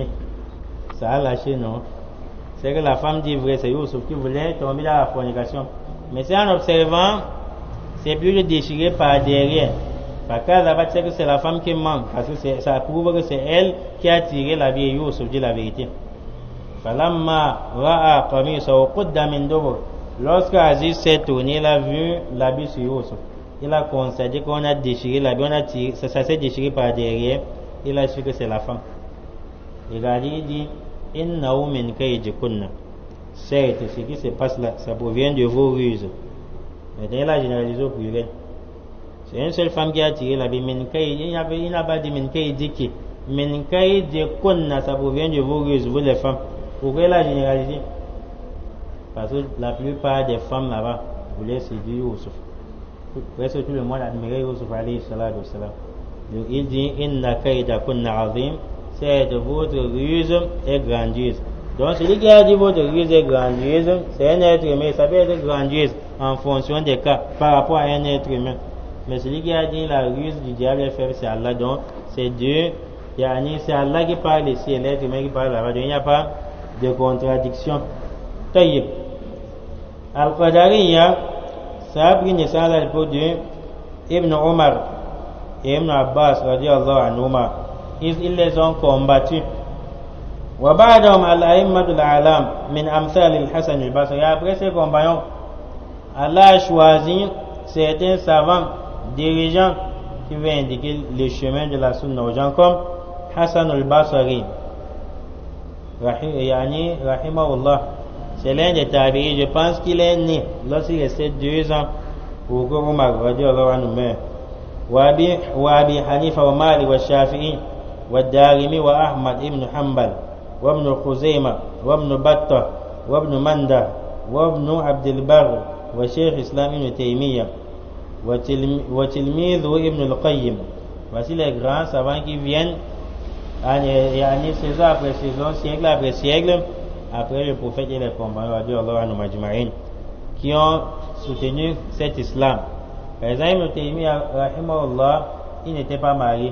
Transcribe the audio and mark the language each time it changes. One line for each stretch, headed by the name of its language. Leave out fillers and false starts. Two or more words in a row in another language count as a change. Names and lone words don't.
French: Ça a lâché, non? C'est que la femme dit vrai, c'est Yusuf qui voulait tomber dans la fornication. Mais c'est en observant, c'est plus de déchirer par derrière. Par cas là-bas, c'est que c'est la femme qui manque. Parce que ça prouve que c'est elle qui a tiré la vieille Yusuf, dit la vérité.
Arabic: فلما رأى قميصه قد من دبر.
French: Lorsque Aziz s'est tourné, il a vu l'habit sur Yusuf. Il a constaté qu'on a déchiré l'habit, on a tiré, ça s'est déchiré par derrière. Il a su que c'est la femme. Il a dit
Arabic: إنه من كيدكن.
French: Certes, ce qui se passe là, ça provient de vos ruses. Maintenant, il a généralisé au pluriel. C'est une seule femme qui a tiré l'habit. Il n'a pas dit
Arabic: من كيدك. من كيدكن,
French: ça provient de vos ruses, vous les femmes. Pourquoi il a généralisé? Parce que la plupart des femmes là-bas voulaient séduire Yusuf. Presque tout le monde admirait Yusuf
Arabic: عليه الصلاة والسلام.
French: Donc il dit
Arabic: إن كيدكن عظيم.
French: C'est votre ruse est grandiose. Donc celui qui a dit votre ruse est grandiose, c'est un être humain. Ça peut être grandiose en fonction des cas par rapport à un être humain. Mais celui qui a dit la ruse du diable est faible, c'est Allah. Donc c'est Dieu. C'est Allah qui parle ici et l'être humain qui parle là-bas. Donc il n'y a pas de contradiction. Taïb. Al-Qadariya, ça a pris naissance à l'époque de Ibn Omar et Ibn Abbas,
Arabic: رضي الله عنهما.
French: Ils les ont combattus.
Arabic: وبعدهم الأئمة الأعلام من أمثال الحسن البصري.
French: Après ces compagnons, Allah a choisi certains savants, dirigeants qui vont indiquer le chemin de la sunna aux gens comme Hassan al-Basri, rahimahullah. C'est l'un des tabi'is. Je pense qu'il est né lorsqu'il restait 2 ans pour que Omar
Arabic: رضي الله عنه
French: meure.
Arabic: وأبي حنيفة ومالك والشافعي والدارمي وأحمد ابن حنبل وابن خزيمة وابن بطة وابن مندة وابن عبد البر وشيخ إسلام ابن تيمية وتلميذه ابن القيم.
French: Voici les grands savants qui viennent saison après saison, siècle après siècle, après le prophète et les compagnons qui ont soutenu cet islam. Par exemple, Ibn Taymiyyah, rahimahullah, il n'était pas marié.